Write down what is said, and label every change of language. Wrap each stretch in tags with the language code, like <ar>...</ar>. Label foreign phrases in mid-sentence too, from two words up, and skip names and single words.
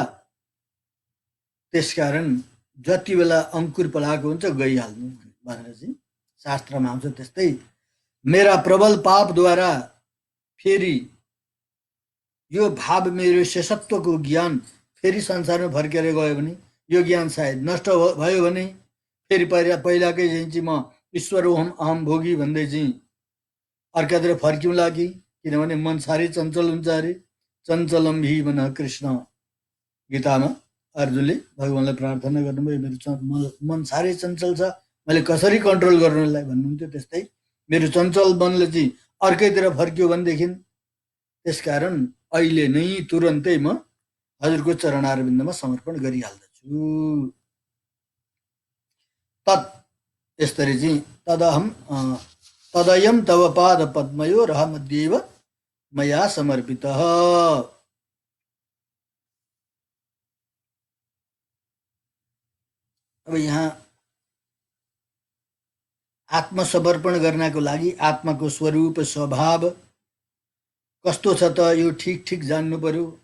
<ne>त्यसकारण जति बेला अङ्कुर पलाएको हुन्छ गइहाल्नु भनेर चाहिँ शास्त्रमा आउँछ। त्यस्तै मेरा प्रबल पापद्वारा फेरि यो भाव मेरो शेषत्वको ज्ञान फेरि संसारमा फर्केर गयो भने यो ज्ञान सायद नष्ट भयो भने फेरि पहिलाकै चाहिँ म</ne> <sa>ईश्वर ओम अहम भोगी</sa> <ne>भन्दै चाहिँ अर्कातिर फर्क्यौँला कि, किनभने मन साह्रै चञ्चल हुन्छ अरे।</ne> <sa>चञ्चलम हि मन कृष्ण,</sa> <ne>गीतामा अर्जुनले भगवान्लाई प्रार्थना गर्नुभयो, मेरो मन साह्रै चञ्चल छ, मैले कसरी कन्ट्रोल गर्नुलाई भन्नुहुन्थ्यो। त्यस्तै मेरो चञ्चल मनले चाहिँ अर्कैतिर फर्क्यो भनेदेखि त्यसकारण अहिले नै तुरन्तै म हजुरको चरणारविन्दमा समर्पण गरिहाल्दछु।</ne> <sa>तत्</sa> <ne>यसरी चाहिँ</ne> <sa>तदयम तव पाद पद्मयो रहमध्येव मया समर्पितः।</sa> <ne>अब यहाँ आत्मसमर्पण गर्नको लागि आत्माको स्वरूप स्वभाव कस्तो छ त यो ठिक ठिक जान्नु पर्यो।</ne>